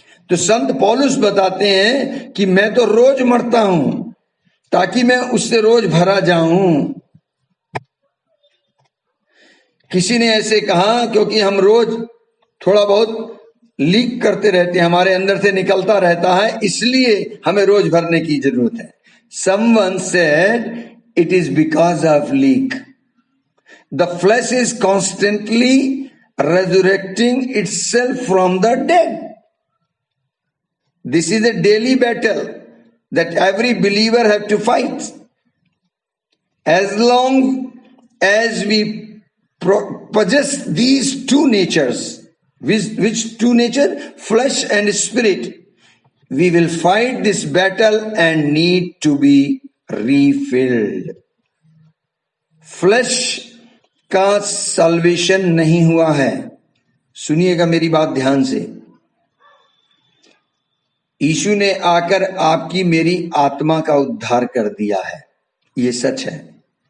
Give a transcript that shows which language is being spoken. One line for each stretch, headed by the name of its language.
Hindi: तो संत पौलुस बताते हैं कि मैं तो रोज मरता हूं ताकि मैं उससे रोज भरा जाऊं। किसी ने ऐसे कहा क्योंकि हम रोज थोड़ा बहुत लीक करते रहते हैं, हमारे अंदर से निकलता रहता है, इसलिए हमें रोज भरने की जरूरत है।
English: Someone said it is because of leak. The flesh is constantly resurrecting itself from the dead. This is a daily battle that every believer have to fight. As long as we possess these two natures, which two nature? Flesh and spirit. We will fight this battle and need to be refilled.
Hindi: Flesh का salvation नहीं हुआ है। सुनिएगा मेरी बात ध्यान से। यीशु ने आकर आपकी मेरी आत्मा का उद्धार कर दिया है, ये सच है।